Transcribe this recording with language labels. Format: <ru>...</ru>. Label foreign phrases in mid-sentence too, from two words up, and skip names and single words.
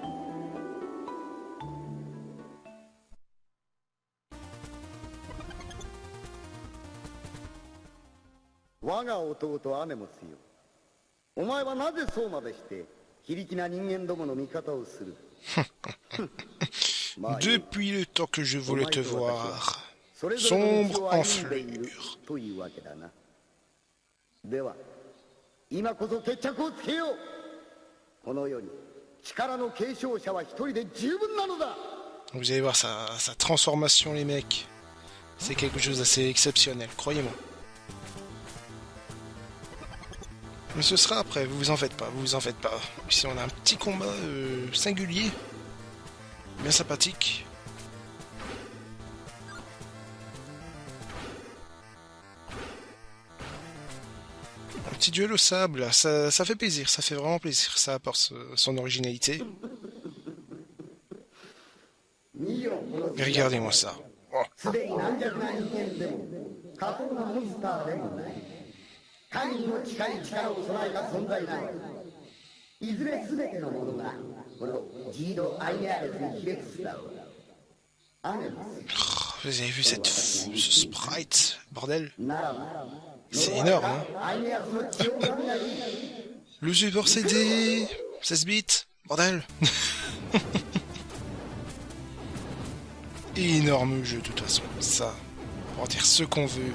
<ja>我が弟アネモスよ、お前はなぜそうまでして非力な人間どもの味方をする？</ja> <fr>Depuis le temps que je voulais te voir, sombre enflure.</fr> <ja>というわけだな。では今こそ決着をつけよう。この世に力の継承者は一人で十分なのだ。</ja> <fr>Vous allez voir sa transformation, les mecs. C'est quelque chose d'assez exceptionnel, croyez-moi. Mais ce sera après, vous en faites pas, vous vous en faites pas. Ici on a un petit combat singulier, bien sympathique. Un petit duel au sable, là, ça fait plaisir, ça fait vraiment plaisir, ça apporte son originalité. Mais regardez-moi ça. Oh.</fr> <ja>神にも近い力を備えた存在なの。いずれ全てのものがこのジード・アイネアレスにひれ伏すだろう。</ja> <fr>Vous avez vu ce sprite, bordel? C'est énorme, hein? Le Super CD, 16 bits, bordel. Énorme jeu de toute façon, ça, pour en dire ce qu'on veut.</fr>